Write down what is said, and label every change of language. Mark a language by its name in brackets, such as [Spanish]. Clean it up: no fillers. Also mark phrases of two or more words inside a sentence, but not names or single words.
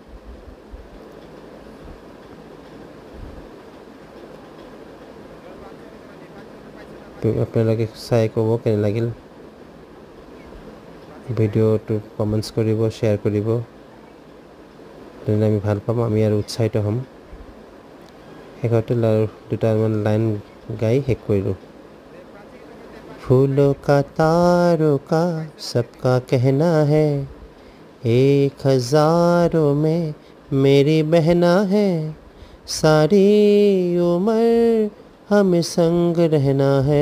[Assamese] আপোনালোকে চাই ক'ব কেনে লাগিল। ভিডিঅ'টো কমেণ্টছ কৰিব, শ্বেয়াৰ কৰিব। তেনে আমি ভাল পাম, আমি আৰু উৎসাহিত হ'ম। শেষতে দুটামান লাইন গাই শেষ কৰিলোঁ। [Hindi] फूलों का तारों का सबका कहना है, 1000 में मेरी बहना है, सारी उम्र हमें संग रहना है।